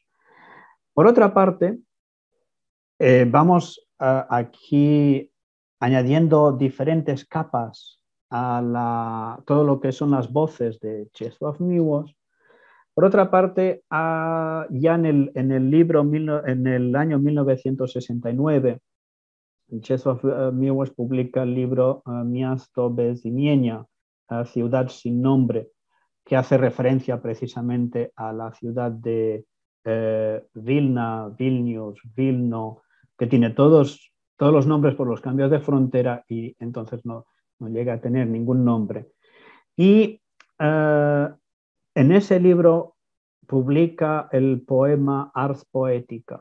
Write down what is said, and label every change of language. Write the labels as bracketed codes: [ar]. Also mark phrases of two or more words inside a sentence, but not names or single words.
[es] Por otra parte, vamos aquí añadiendo diferentes capas a todo lo que son las voces de Czesław Miłosz. Por otra parte, ya en el libro, en el año 1969, Czesław Miłosz publica el libro Miasto bez imienia, Ciudad sin nombre, que hace referencia precisamente a la ciudad de Vilna, Vilnius, Vilno, que tiene todos los nombres por los cambios de frontera y entonces no llega a tener ningún nombre. Y en ese libro publica el poema Ars Poetica.